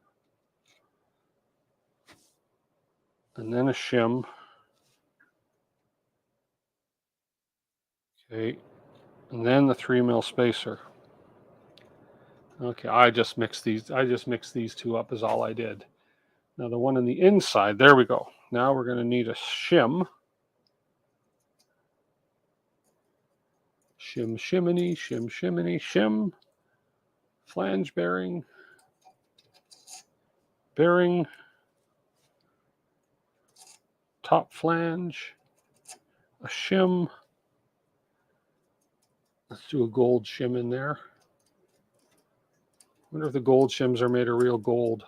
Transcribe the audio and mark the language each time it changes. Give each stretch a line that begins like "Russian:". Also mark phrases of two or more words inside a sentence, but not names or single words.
English: And then a shim. Okay, and then the 3 mil spacer. Okay, I just mixed these two up is all I did. Now the one on the inside, there we go. Now we're going to need a shim. Shim, shiminy, shim, shiminy, shim. Flange bearing. Bearing. Top flange. A shim. Let's do a gold shim in there. I wonder if the gold shims are made of real gold.